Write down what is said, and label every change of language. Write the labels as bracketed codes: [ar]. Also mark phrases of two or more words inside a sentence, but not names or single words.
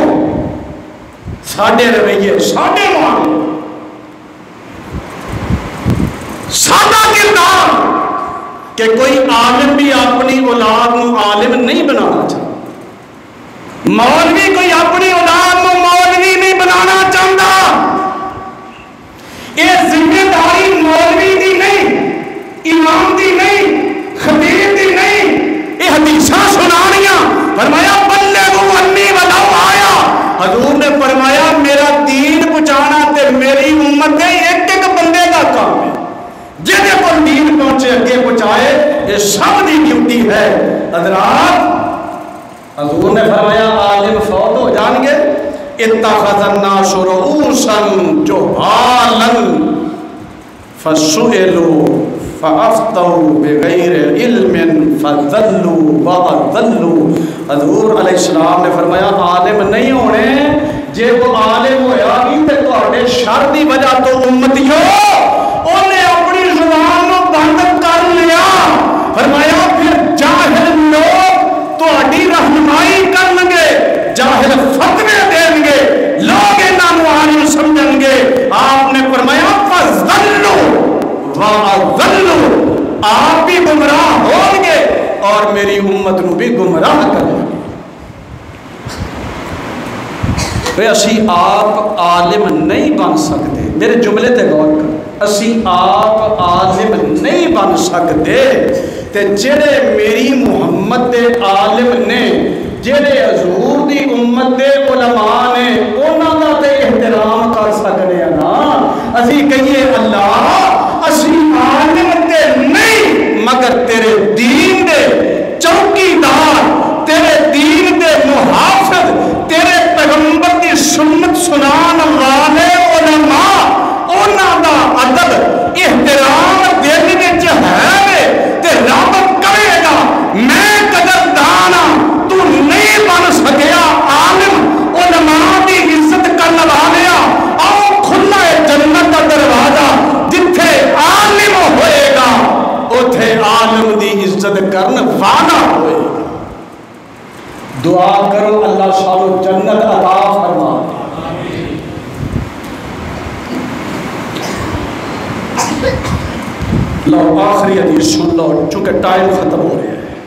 [pa] ساڈے رویے، ساڈے معاملے، سادہ کردار، کہ کوئی عالم بھی اپنی اولاد نو عالم نہیں بنانا چاہتا، مولوی کوئی اپنی اولاد نو مولوی نہیں بنانا چاہتا۔ یہ ذمہ داری مولوی دی نہیں، امام دی نہیں، خطیب دی نہیں، یہ حدیثاں سنانیاں۔ فرمایا [ar] بلغوا انی ولو آیا، [pa] حضور نے فرمایا میرا دین پہنچانا تے میری امت دے ایک ایک بندے کا کام ہے، جہاں کو دین پہنچے اگے پہنچائے، یہ سب دی ڈیوٹی ہے۔ حضرات حضور نے فرمایا عالم فوت ہو جان گے، [ar] اتخذ الناس رؤوسا جہالا فسئلوا فافتوا بغیر علم فضلوا واضلوا۔ [pa] حضور [ar] علیہ السلام [pa] نے فرمایا عالم نہیں ہونے، جے وہ عالم ہویا بھی تے تواڈے شر دی وجہ تو امتیو اونے اپنی زبان نو بند کر لیا۔ فرمایا پھر جاہل لوگ تواڈی رہنمائی کرن گے، جاہل فتوے دیں گے، لوگ انہاں نو عالم سمجھن گے۔ آپ نے فرمایا [ar] فضلوا واضلوا، [pa] آپ بھی گمراہ ہوں گے اور میری امت نو بھی گمراہ کریں گے۔ اسی آپ عالم نہیں بن سکتے، میرے جملے تے غور کر، اسی آپ عالم نہیں بن سکتے، تے جڑے میری محمد دے عالم نے، جڑے حضور دی امت دے علماء نے، انہاں دا تے احترام کر سکنے ہیں نا۔ اسی کہیے اللہ اسی عالم تے نہیں، مگر تیرے دین دے چوکیدار، تیرے دین دے محافظ، تیرے پیغمبر دی سنت سنان والے علماء، انہاں دا ادب احترام دل وچ ہے تے رب کرے گا۔ میں قدردان ہاں، تو نہیں بن سکیا عالم، علماء دی عزت کرن والیا، آؤ کھلا ہے جنت دا دروازہ، جتھے عالم ہوئے گا اوتھے عالم دی عزت کرن والا ہوئے گا۔ دعا کرو اللہ سانو جنت عطا فرما۔ لو آخری حدیث سن لو چونکہ ٹائم ختم ہو رہا ہے۔